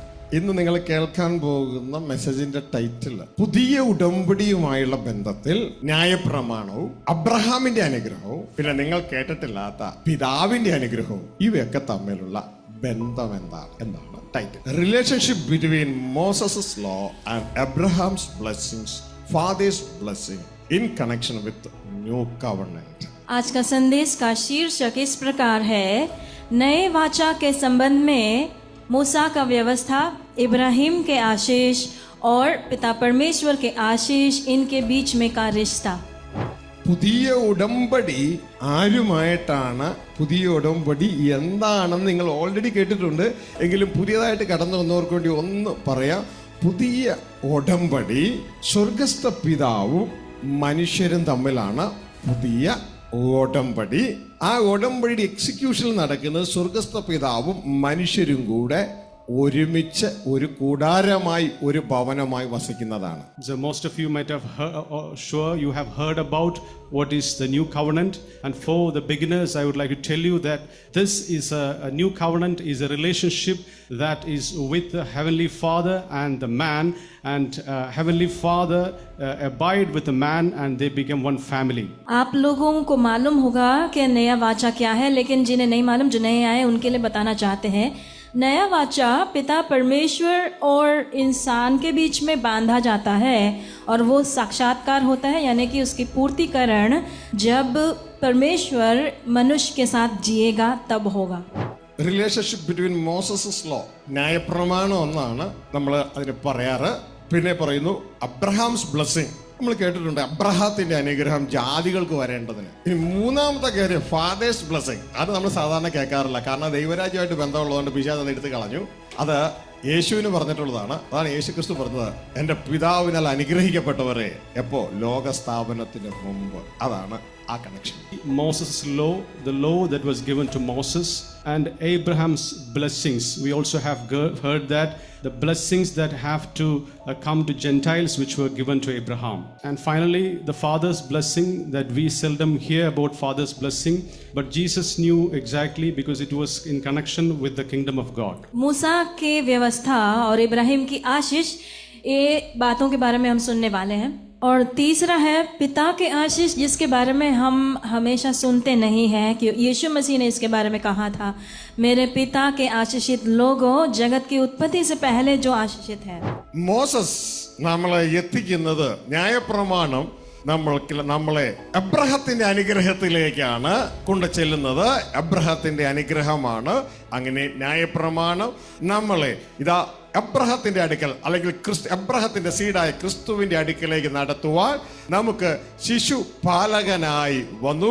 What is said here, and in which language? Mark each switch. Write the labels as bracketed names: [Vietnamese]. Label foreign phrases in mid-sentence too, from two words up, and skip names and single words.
[Malayalam] ഇന്ന് നിങ്ങൾ കേൾക്കാൻ പോകുന്ന മെസ്സേജിന്റെ ടൈറ്റിൽ പുതിയ ഉടമ്പടിയുമായുള്ള ബന്ധത്തിൽ ന്യായപ്രമാണവും അബ്രഹാമിന്റെ അനുഗ്രഹവും പിന്നെ നിങ്ങൾ കേട്ടിട്ടില്ലാത്ത പിതാവിന്റെ അനുഗ്രഹവും ഇവയൊക്കെ തമ്മിലുള്ള ബന്ധം എന്താണ് ടൈറ്റിൽ. [English] Relationship between Moses law and Abraham's blessings, Father's blessing in connection with new covenant. [Hindi] आज का संदेश का शीर्षक इस प्रकार है, नए वाचा के संबंध में मूसा का व्यवस्था, इब्राहिम के आशीष और पिता परमेश्वर के आशीष, इनके बीच में का रिश्ता. [Malayalam] പുതിയ ഉടമ്പടി ആരുമായിട്ടാണ്, പുതിയ ഉടമ്പടി എന്താണെന്ന് നിങ്ങൾ ഓൾറെഡി കേട്ടിട്ടുണ്ട്. എങ്കിലും പുതിയതായിട്ട് കടന്നു വന്നവർക്ക് വേണ്ടി ഒന്ന് പറയാം. പുതിയ ഉടമ്പടി സ്വർഗസ്ഥ പിതാവും മനുഷ്യരും തമ്മിലാണ് പുതിയ ഉടമ്പടി. ആ ഉടമ്പടിയുടെ എക്സിക്യൂഷൻ നടക്കുന്നത് സ്വർഗസ്ഥ പിതാവും മനുഷ്യരും കൂടെ ഒരുമിച്ച് ഒരു കൂടാരമായി, ഒരു ഭവനമായി വസിക്കുന്നതാണ്. [English] So most of you might have you have heard about what is the new covenant, and for the beginners I would like to tell you that this is a new covenant is a relationship that is with the heavenly Father and the man, and heavenly Father abide with the man and they become one family. [Hindi] आप लोगों को मालूम होगा कि नया वाचा क्या है, लेकिन जिन्हें नहीं मालूम, जो नए आए उनके लिए बताना चाहते हैं. नया वाचा पिता परमेश्वर और इंसान के बीच में बांधा जाता है और वो साक्षात्कार होता है, यानी कि उसकी पूर्तिकरण जब परमेश्वर मनुष्य के साथ जिएगा तब होगा. [English] Relationship between Moses law, [Malayalam] ന്യായപ്രമാണം എന്നാണ് നമ്മൾ അതിന് പറയാറ്. പിന്നെ പറയുന്നു [English] Abraham's blessing. [Malayalam] നമ്മൾ കേട്ടിട്ടുണ്ട് അബ്രഹാത്തിന്റെ അനുഗ്രഹം ജാതികൾക്ക് വരേണ്ടതിന്. ഇനി മൂന്നാമത്തെ കാര്യം [English] Father's blessing. [Malayalam] അത് നമ്മൾ സാധാരണ കേൾക്കാറില്ല, കാരണം ദൈവരാജ്യമായിട്ട് ബന്ധമുള്ളതുകൊണ്ട് പിശാച് അത് എടുത്ത് കളഞ്ഞു. അത് യേശുവിന് പറഞ്ഞിട്ടുള്ളതാണ്. അതാണ് യേശു ക്രിസ്തു പറഞ്ഞത്, എൻ്റെ പിതാവിനാൽ അനുഗ്രഹിക്കപ്പെട്ടവരെ. എപ്പോ? ലോകസ്ഥാപനത്തിന് മുമ്പ്. അതാണ് ആ കണക്ഷൻ. [English] Moses' law, the law that was given to Moses, and Abraham's blessings. We also have heard that the blessings that have to come to Gentiles which were given to Abraham. And finally, the Father's blessing that we seldom hear about Father's blessing, but Jesus knew exactly because it was in connection with the kingdom of God. [Hindi] मूसा के व्यवस्था और इब्राहिम की आशीष, ये बातों के बारे में हम सुनने वाले हैं. और तीसरा है पिता के आशीष, जिसके बारे में हम हमेशा सुनते नहीं हैं, कि यीशु मसीह ने इसके बारे में कहा था, मेरे पिता के आशीषित लोगों, जगत की उत्पत्ति से पहले जो आशीषित है. [Malayalam] മോസസ് നമ്മളെ എത്തിക്കുന്നത്, ന്യായപ്രമാണം നമ്മളെ അബ്രഹത്തിന്റെ അനുഗ്രഹത്തിലേക്കാണ് കൊണ്ടു ചെല്ലുന്നത്. അബ്രഹത്തിന്റെ അനുഗ്രഹമാണ്. അങ്ങനെ ന്യായപ്രമാണം നമ്മളെ ഇതാ അബ്രഹത്തിന്റെ അടുക്കൽ, അല്ലെങ്കിൽ അബ്രഹത്തിന്റെ സീഡായ ക്രിസ്തുവിന്റെ അടുക്കലേക്ക് നടത്തുവാൻ നമുക്ക് ശിശു പാലകനായി വന്നു.